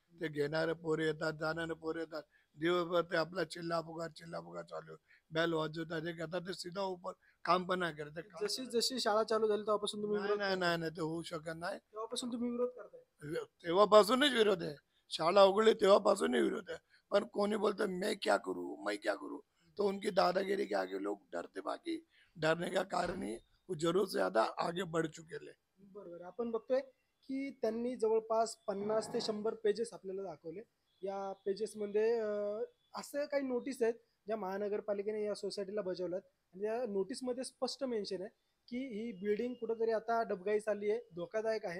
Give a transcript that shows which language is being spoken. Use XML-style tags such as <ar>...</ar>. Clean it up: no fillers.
<mr>ते घेणारे पोरे येतात, जाणारे पोरे येतात, दिवसभर ते आपला चिल्ला पुकार चालू, बेल वाजवतात, ते घेतात, ते सीधा ऊपर काम पण नाही करत. ते काम जशी जशी शाळा चालू झाली तेव्हापासून तुम्ही नाही विरोध नाही करताय. नाही नाही, ते होऊ शकत नाही. तेव्हापासून तुम्ही विरोध करताय. तेव्हापासूनच विरोध आहे. शाळा उघडली तेव्हापासूनही विरोध आहे.</mr> <hi>पण कोणी बोलतं मैं क्या करूँ, तो उनकी दादागिरी के आगे लोग डरते, बाकी डरने का कारण ही वो जरूर से ज्यादा आगे बढ़ चुके हैं.</hi> <mr>बरोबर. आपण बघतोय की त्यांनी जवळपास 50 ते 100 पेजेस आपल्याला दाखवले. या पेजेसमध्ये असं काही नोटीस आहेत ज्या महानगरपालिकेने या सोसायटीला बजावल्यात आणि या नोटीसमध्ये स्पष्ट मेन्शन आहे की ही बिल्डिंग कुठंतरी आता डबघाईस आली आहे, धोकादायक आहे.</mr>